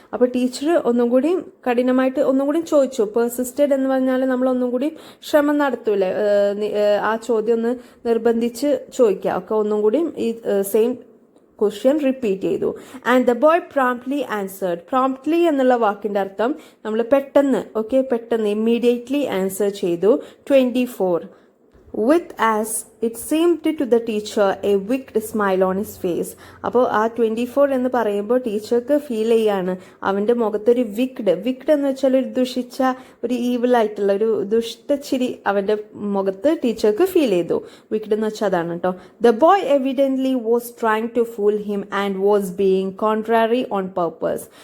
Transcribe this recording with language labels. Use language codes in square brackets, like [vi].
[ml] അപ്പോൾ ടീച്ചർ ഒന്നും കൂടി കഠിനമായിട്ട് ഒന്നും കൂടി ചോദിച്ചു. പെർസിസ്റ്റഡ് എന്ന് പറഞ്ഞാൽ നമ്മൾ ഒന്നും കൂടി ശ്രമം നടത്തൂലേ, ആ ചോദ്യം ഒന്ന് നിർബന്ധിച്ച് ചോദിക്കുക ഒക്കെ, ഒന്നും കൂടി ഈ സെയിം ക്വസ്റ്റ്യൻ റിപ്പീറ്റ് ചെയ്തു. [en] And the boy promptly answered. [ml] Promptly എന്നുള്ള വാക്കിന്റെ അർത്ഥം നമ്മൾ പെട്ടെന്ന്, പെട്ടെന്ന് ഇമ്മീഡിയറ്റ്ലി ആൻസർ ചെയ്തു. [en] 24. With as it seemed to the teacher a wicked smile on his face. [ml] അപ്പോൾ ആ 24 എന്ന് പറയുമ്പോൾ ടീച്ചർക്ക് ഫീൽ ചെയ്യാണ് അവൻ്റെ മുഖത്തൊരു വിക്ഡ് എന്ന് വെച്ചാൽ ഒരു ദുഷിച്ച, ഒരു ഈവിൾ ആയിട്ടുള്ള ഒരു ദുഷ്ടച്ചിരി അവൻ്റെ മുഖത്ത് ടീച്ചർക്ക് ഫീൽ ചെയ്തു. വിക്ഡ് എന്ന് വെച്ചാൽ അതാണ് കേട്ടോ. [en] The boy evidently was trying to fool him and was being contrary on purpose.